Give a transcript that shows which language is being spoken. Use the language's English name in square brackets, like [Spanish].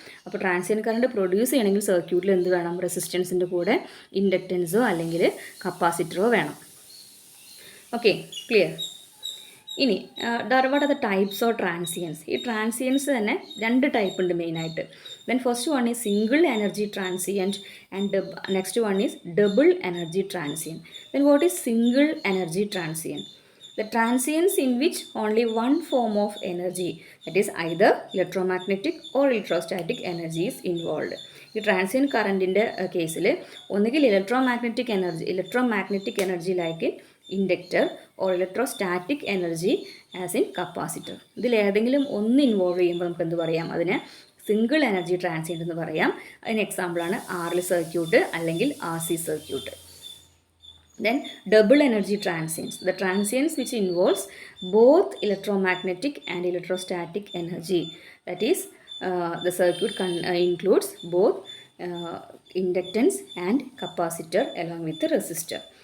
[Malayalam] അപ്പോൾ transient current produce ചെയ്യണമെങ്കിൽ സർക്യൂട്ടിൽ എന്ത് വേണം, റെസിസ്റ്റൻസിൻ്റെ കൂടെ ഇൻഡക്റ്റൻസോ അല്ലെങ്കിൽ കപ്പാസിറ്ററോ വേണം. Okay, clear. ഇനി [English] What are the types of transients. [Malayalam] ഈ ട്രാൻസിയൻസ് തന്നെ 2 ടൈപ്പ് ഉണ്ട് മെയിനായിട്ട്. [English] Then first one is single energy transient and next one is double energy transient. Then what is single energy transient? The transients in which only one form of energy, that is either electromagnetic or electrostatic energy is involved. [Malayalam] ഈ transient കറണ്ടിൻ്റെ കേസിൽ ഒന്നുകിൽ [English] Electromagnetic energy like inductor or electrostatic energy as in capacitor. [Malayalam] ഇതിലേതെങ്കിലും ഒന്ന് involve ചെയ്യുമ്പോൾ നമുക്ക് എന്ത് പറയാം, അതിനെ സിംഗിൾ എനർജി ട്രാൻസിയൻറ്റ് എന്ന് പറയാം. അതിന് എക്സാമ്പിളാണ് RL സർക്യൂട്ട് അല്ലെങ്കിൽ RC circuit. [English] Then double energy transients, the transients which involves both electromagnetic and electrostatic energy. That is, the circuit includes both inductance and capacitor along with the resistor.